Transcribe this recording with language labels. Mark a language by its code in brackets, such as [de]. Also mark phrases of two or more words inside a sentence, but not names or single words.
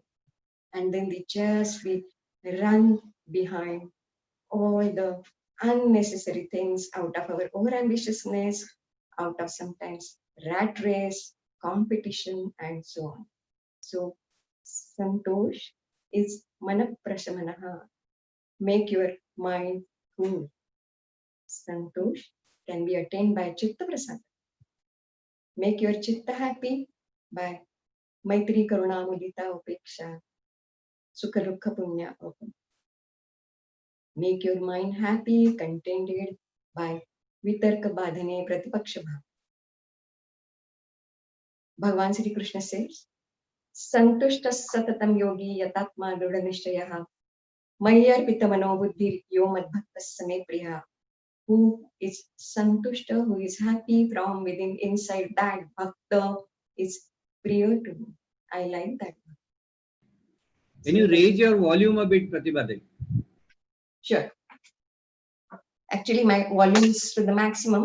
[en] And then we run behind all the unnecessary things out of our overambitiousness, out of sometimes rat race, competition, and so on. So, santosh is manaprashamanaha. Make your mind cool. Santosh can be attained by [sa] chitta prasad. [en] Make your chitta happy by [sa] मैत्री करुणा मुदिता उपेक्षा सुख दुःख पुण्य अपुण्य. [en] Make your mind happy, contented by [sa] वितर्क बाधने प्रतिपक्ष भाव. Bhagavan Sri Krishna says, सन्तुष्टः सततं योगी यतात्मा दृढ निश्चयः मय्यर्पित मनो बुद्धिर् यो मद्भक्तः स मे प्रियः. [en] Who is santushta, who is happy from within, inside, that bhakta is priya to me. I like that. Can you raise your volume a bit, Pratibha? Sure. Actually, my volume is to the maximum.